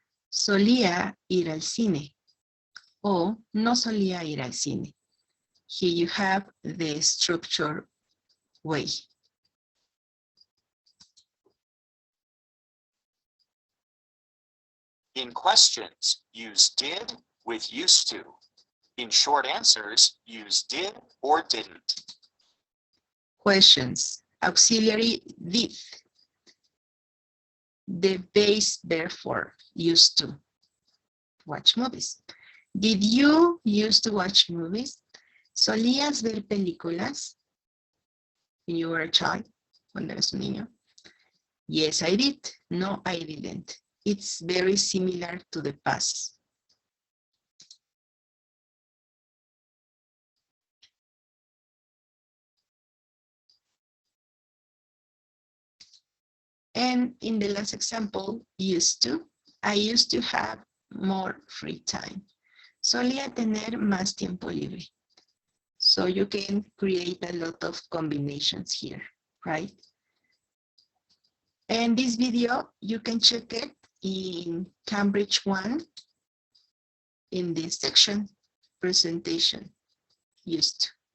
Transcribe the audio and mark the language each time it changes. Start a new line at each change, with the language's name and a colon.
Spanish: Solía ir al cine o no solía ir al cine.
English: Here you have the structure way. In questions, use did with used to. In short answers, use did or didn't. Questions. Auxiliary did. The base therefore used to watch movies. Did you used to watch movies?
Spanish: ¿Solías ver películas
English: when you were a child?
Spanish: Cuando eras un niño.
English: Yes, I did. No, I didn't. It's very similar to the past. And in the last example, used to, I used to have more free time.
Spanish: Solía tener más tiempo libre.
English: So you can create a lot of combinations here, right? And this video, you can check it in Cambridge 1 in this section, presentation, used to.